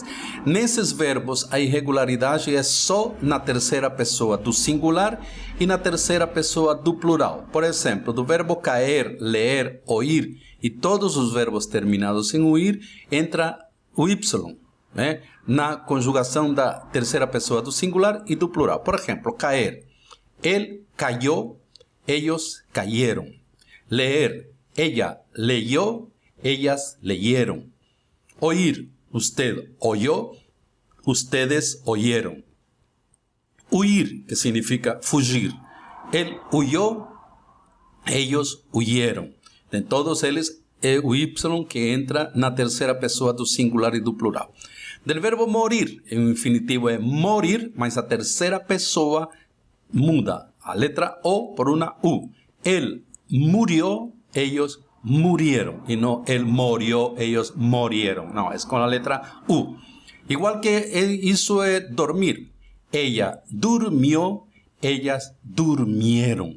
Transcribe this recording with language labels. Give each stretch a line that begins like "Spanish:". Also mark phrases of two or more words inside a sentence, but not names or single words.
Portuguese: Nesses verbos, a irregularidade é só na terceira pessoa do singular e na terceira pessoa do plural. Por exemplo, do verbo caer, ler, oír e todos os verbos terminados em uir, entra o Y, né? Na conjugação da terceira pessoa do singular e do plural. Por exemplo,
Spanish: caer. Él cayó, ellos cayeron. Leer. Ella leyó, ellas leyeron. Oír. Usted oyó, ustedes oyeron.
Portuguese: Huir, que significa fugir.
Spanish: Él huyó, ellos huyeron.
Portuguese: De todos eles é o Y que entra na terceira pessoa do singular e do plural.
Spanish: Del verbo morir,
Portuguese: o infinitivo é morir, mas a terceira pessoa muda. a letra O
Spanish: por una U. Él murió, ellos murieron. Y no él murió, ellos murieron. No, es con la letra U. Igual que él hizo dormir. Ella durmió, ellas durmieron.